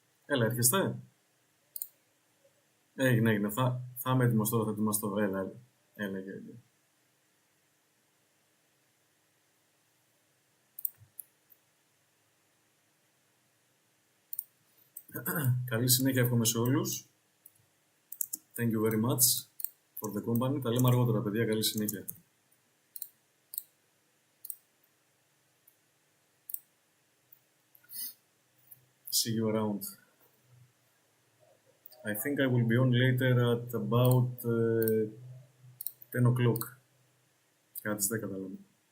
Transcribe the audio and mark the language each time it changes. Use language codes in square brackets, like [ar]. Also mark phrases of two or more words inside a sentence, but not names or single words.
[el] Έλα, έρχεστε. Έγινε, έγινε. Θα είμαι έτοιμος τώρα, θα ετοιμαστώ. Έλα, έλα. Έλα, έλα, έλα. Καλή συνέχεια εύχομαι σε όλους. [en] Thank you very much for the company. [el] Τα λέμε αργότερα, παιδιά. Καλή συνέχεια. [en] See you around. I think I will be on later at about 10 o'clock. [el] Κάτι 10 τα λέμε.